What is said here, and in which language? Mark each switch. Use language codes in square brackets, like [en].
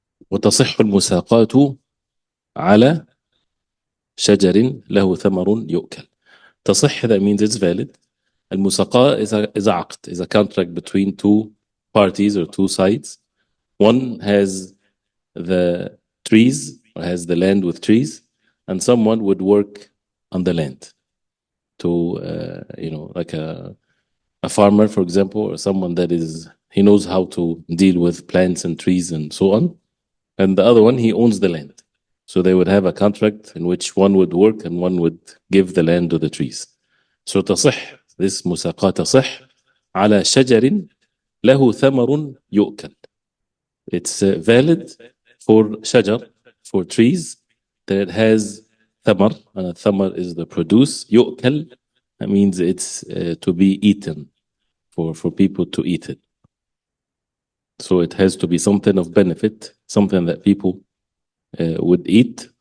[ar] وتصح المساقات على شجر له ثمر يؤكل. [en] تصح, that means it's valid. المساقات is a عقد, is a contract between two parties or two sides. One has the trees, or has the land with trees, and someone would work on the land to, like a farmer, for example, or someone that he knows how to deal with plants and trees and so on. And the other one, he owns the land. So they would have a contract in which one would work and one would give the land to the trees. [ar] So تصح, this مساقات تصح على شجر له ثمر يؤكل. [en] It's valid for shajar, for trees, that it has thamar. Thamar is the produce. يؤكل, that means it's to be eaten, for people to eat it. So it has to be something of benefit, something that people would eat.